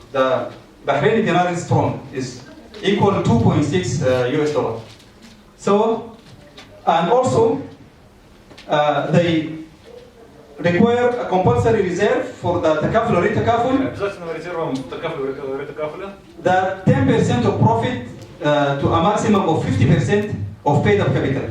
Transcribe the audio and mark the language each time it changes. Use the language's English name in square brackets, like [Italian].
[English] The Bahraini dinar is strong, is equal to 2.6 US dollar. So, and also they require a compulsory reserve for the takaful or re-takaful. [Russian] Обязательным резервом такафуля и ре-такафуля. [English] That 10% of profit to a maximum of 50% of paid up capital.